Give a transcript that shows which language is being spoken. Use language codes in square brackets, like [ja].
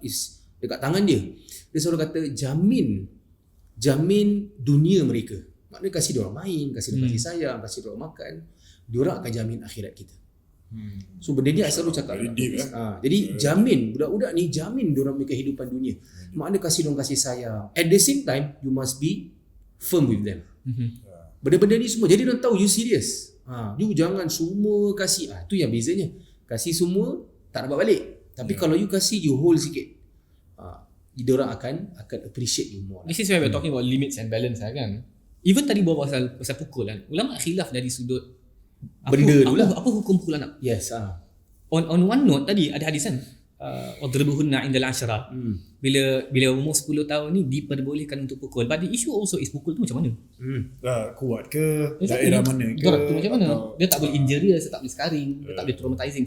[ms] Is dekat tangan dia. Dia selalu kata jamin dunia mereka. Maknanya kasih diorang main, kasih diorang kasih sayang, kasih diorang makan, diorang akan jamin akhirat kita. So benda ni saya selalu cakap. Jadi jamin budak-budak ni, jamin diorang punya kehidupan dunia. Maknanya kasih diorang kasih sayang. [en] At the same time you must be firm with them. [ms] Benda-benda ni semua jadi diorang tahu you serious. You jangan semua kasih. Itu yang bezanya. Kasih semua tak dapat balik. Tapi kalau you kasih, you hold sikit, diorang akan appreciate you more. [en] This is why we're talking about limits and balance lah kan. [ms] Even tadi bawa pasal pukul kan, ulama khilaf dari sudut benda tu lah. Apa hukum pukul anak? [en] Yes. On one note [ms] tadi ada hadis kan, [ar] wadribuhunna indal ashra. [ms] Bila umur 10 tahun ni diperbolehkan untuk pukul. [en] But the issue also is [ms] pukul tu macam mana? Kuat ke? Daerah mana ke? Tu macam mana? Dia tak boleh [en] injurious, [ms] tak boleh [en] scarring, [ms] dia tak boleh [en] traumatizing.